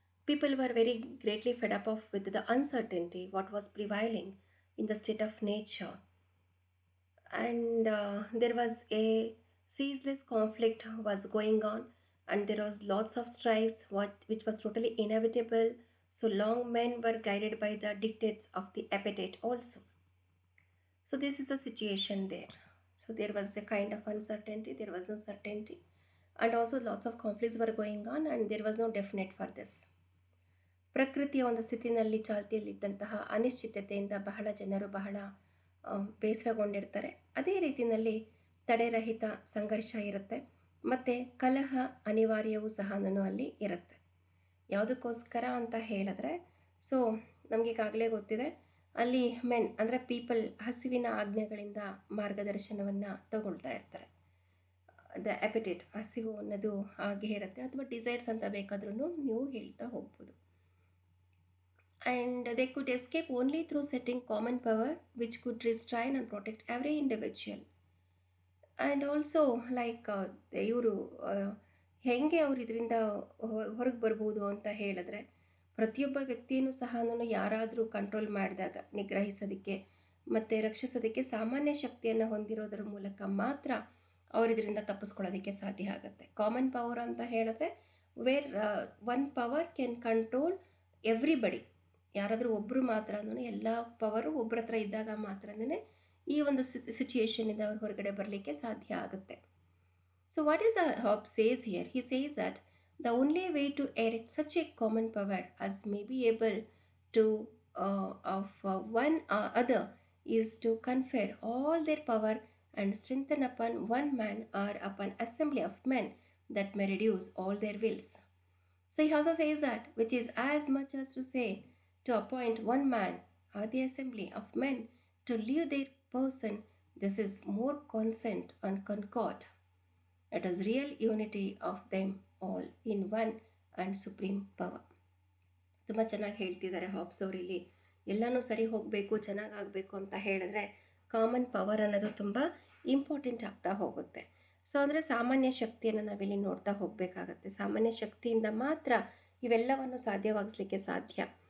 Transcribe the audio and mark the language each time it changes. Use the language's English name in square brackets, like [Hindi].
[English] People were very greatly fed up with the uncertainty what was prevailing in the state of nature, and there was a ceaseless conflict was going on, and there was lots of strifes which was totally inevitable, so long men were guided by the dictates of the appetite also. So this is the situation there. So there was a kind of uncertainty, there was no certainty, and also lots of conflicts were going on, and there was no definite for this. [Kannada] ಪ್ರಕೃತಿಯ ಒಂದು ಸ್ಥಿತಿನಲ್ಲಿ ಚಾಲ್ತಿಯಲ್ಲಿದ್ದಂತಹ ಅನಿಶ್ಚಿತತೆಯಿಂದ ಬಹಳ ಜನರು ಬಹಳ ಬೇಸರಗೊಂಡಿರ್ತಾರೆ. ಅದೇ ರೀತಿಯಲ್ಲಿ ತಡೆರಹಿತ ಸಂಘರ್ಷ ಇರುತ್ತೆ, ಮತ್ತು ಕಲಹ ಅನಿವಾರ್ಯವೂ ಸಹ ಅಲ್ಲಿ ಇರುತ್ತೆ. ಯಾವುದಕ್ಕೋಸ್ಕರ ಅಂತ ಹೇಳಿದ್ರೆ, ಸೊ ನಮಗೀಗಾಗಲೇ ಗೊತ್ತಿದೆ, ಅಲ್ಲಿ ಮೆನ್ ಅಂದರೆ ಪೀಪಲ್ ಹಸಿವಿನ ಆಜ್ಞೆಗಳಿಂದ ಮಾರ್ಗದರ್ಶನವನ್ನು ತಗೊಳ್ತಾ ಇರ್ತಾರೆ. ದ ಅಪೆಟೇಟ್, ಹಸಿವು ಅನ್ನೋದು ಹಾಗೆ ಇರುತ್ತೆ, ಅಥವಾ ಡಿಸೈರ್ಸ್ ಅಂತ ಬೇಕಾದ್ರೂ ನೀವು ಹೇಳ್ತಾ ಹೋಗ್ಬೋದು. [English] And they could escape only through setting common power which could restrain and protect every individual. And also like [Kannada] ಇವರು ಹೇಗೆ ಅವರು ಇದರಿಂದ ಹೊರಗೆ ಬರ್ಬೋದು ಅಂತ ಹೇಳಿದ್ರೆ, ಪ್ರತಿಯೊಬ್ಬ ವ್ಯಕ್ತಿಯೂ ಸಹ ಯಾರಾದರೂ ಕಂಟ್ರೋಲ್ ಮಾಡಿದಾಗ ನಿಗ್ರಹಿಸೋದಕ್ಕೆ ಮತ್ತು ರಕ್ಷಿಸೋದಕ್ಕೆ ಸಾಮಾನ್ಯ ಶಕ್ತಿಯನ್ನು ಹೊಂದಿರೋದ್ರ ಮೂಲಕ ಮಾತ್ರ ಅವರು ಇದರಿಂದ ತಪ್ಪಿಸ್ಕೊಳ್ಳೋದಕ್ಕೆ ಸಾಧ್ಯ ಆಗುತ್ತೆ. [English] common power [Kannada] ಅಂತ ಹೇಳಿದ್ರೆ [English] Where one power can control everybody. [Kannada] ಯಾರಾದರೂ ಒಬ್ಬರು ಮಾತ್ರ ಎಲ್ಲ ಪವರು ಒಬ್ಬರ ಹತ್ರ ಇದ್ದಾಗ ಮಾತ್ರನೇ ಈ ಒಂದು ಸಿಚುಯೇಷನಿಂದ ಅವ್ರು ಹೊರಗಡೆ ಬರಲಿಕ್ಕೆ ಸಾಧ್ಯ ಆಗುತ್ತೆ. [English] So what is Hobbes says here? He says that the only way to erect such a common power as may be able to of one other is to confer all their power and strengthen upon one man or upon assembly of men that may reduce all their wills. So he also says that, which is as much as to say, to appoint one man or the assembly of men to leave their person, this is more consent and concord. It is real unity of them all in one and supreme power. [Kannada] ತುಂಬ ಚೆನ್ನಾಗಿ ಹೇಳ್ತಿದ್ದಾರೆ hobs ಅವರು. ಇಲ್ಲಿ ಎಲ್ಲನೂ ಸರಿ ಹೋಗಬೇಕು, ಚೆನ್ನಾಗಾಗಬೇಕು ಅಂತ ಹೇಳಿದ್ರೆ ಕಾಮನ್ ಪವರ್ ಅನ್ನೋದು ತುಂಬ ಇಂಪಾರ್ಟೆಂಟ್ ಆಗ್ತಾ ಹೋಗುತ್ತೆ. ಸೊ ಅಂದರೆ ಸಾಮಾನ್ಯ ಶಕ್ತಿಯನ್ನು ನಾವಿಲ್ಲಿ ನೋಡ್ತಾ ಹೋಗಬೇಕಾಗತ್ತೆ. ಸಾಮಾನ್ಯ ಶಕ್ತಿಯಿಂದ ಮಾತ್ರ ಇವೆಲ್ಲವನ್ನು ಸಾಧ್ಯವಾಗಿಸಲಿಕ್ಕೆ ಸಾಧ್ಯ.